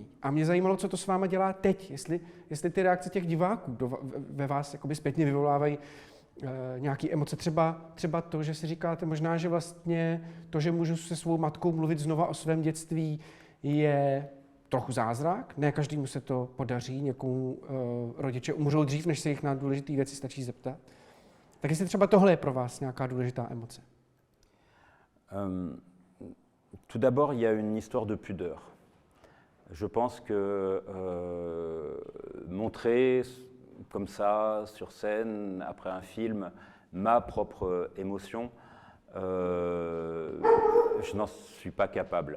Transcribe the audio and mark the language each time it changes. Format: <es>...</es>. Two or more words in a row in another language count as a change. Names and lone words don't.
<cs>A mě zajímalo, co to s váma dělá teď, jestli ty reakce těch diváků ve vás jakoby zpětně vyvolávají nějaké emoce, třeba to, že si říkáte možná, že vlastně to, že můžu se svou matkou mluvit znova o svém dětství, je trochu zázrak. Ne každému se to podaří, někomu rodiče umřou dřív, než se jich na důležité věci stačí zeptat. Tak jestli třeba tohle je pro vás nějaká důležitá emoce.</cs> <fr>Tout d'abord, il y a une histoire de pudeur. Je pense que montrer comme ça, sur scène, après un film, ma propre émotion, je n'en suis pas capable.</fr>